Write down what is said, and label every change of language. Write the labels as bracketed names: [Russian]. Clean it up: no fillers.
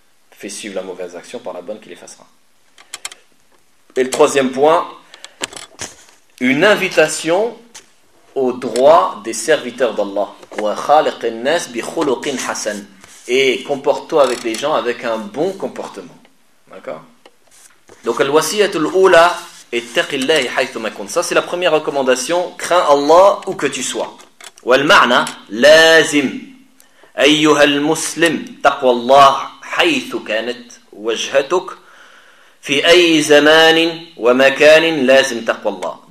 [French] Fais suivre la mauvaise action par la bonne qui l'effacera. Et le troisième point, une invitation au droit des serviteurs d'Allah. [Arabic] وَخَالِقِ النَّاسِ بِخُلُقٍ حَسَنٍ. [French] Et comporte-toi avec les gens avec un bon comportement. D'accord ? [Arabic] Donc, الْوَسِيَةُ الْأُولَى اتَّقِ اللَّهِ حَيْثُ مَكُنْتَ. [French] Ça, c'est la première recommandation. Crains Allah où que tu sois. [Arabic] وَالْمَعْنَى لَازِمْ أَيُّهَا الْمُسْلِمْ تَقْوَ اللَّهِ حَيْثُ كَانَتْ وَجْهَتُكْ فِي أَيْ زَمَانٍ وَمَكَانٍ لَازِمْ تَقْوَ اللَّهِ.